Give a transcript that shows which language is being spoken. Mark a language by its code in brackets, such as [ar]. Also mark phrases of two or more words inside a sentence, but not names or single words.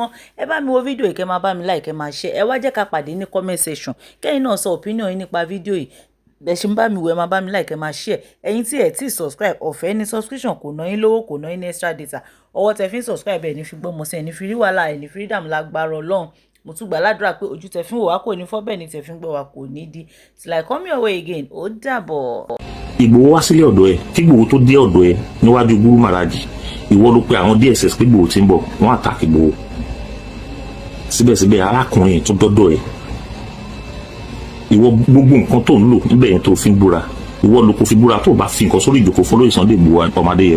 [yo] Ẹ bá mi wo fídíò yìí kẹ́ máa bá mi like kẹ́ máa share ẹ wá jẹ́ ká pàdé ní [en] comment section [yo] kẹ́yìn náà sọ opinion yín nípa fídíò yìí bẹ́ẹ̀ ṣe ń bá mi wò ẹ máa bá mi like ẹ máa share ẹ̀yin tí ẹ ti subscribe ọ̀fẹ́ ní subscription kò ná yín lówó kò ná yín ní [en] extra data [yo] ọwọ́ tẹ fi ń subscribe ẹ̀ ní fi gbọ́ mọ̀ sí ẹ̀ ní fi rí wàhálà ẹ̀ ní fi rí dààmú lágbára Ọlọ́run mo tún gbà ládùúrà pé ojú tẹ fi ń wò wá kò ní fọ́ bẹ́ẹ̀ ni tẹ fi ń gbọ́ wá kò ní di [en] till I come your way again [yo] ó dàbọ̀. Ìgbòho wá sílé ọ̀dọ̀ ẹ kí Ìgbòho tó dé ọ̀dọ̀ ẹ níwájú Guru Maharaj ìwọ ló pe àwọn DSS pé Ìgbòho ti ń bọ̀ wọ́n àtàkì Ìgbòho síbẹ̀síbẹ̀ arákùnrin tó dọ́dọ̀ ẹ ìwọ gbogbo nǹkan tó ń lò níbẹ̀ yẹn tó fi ń búra ìwọ ló kò fi búra tó bá fi nǹkan sórí ìjòkó fún olóyè Sunday Igboho ọmọdé yẹn.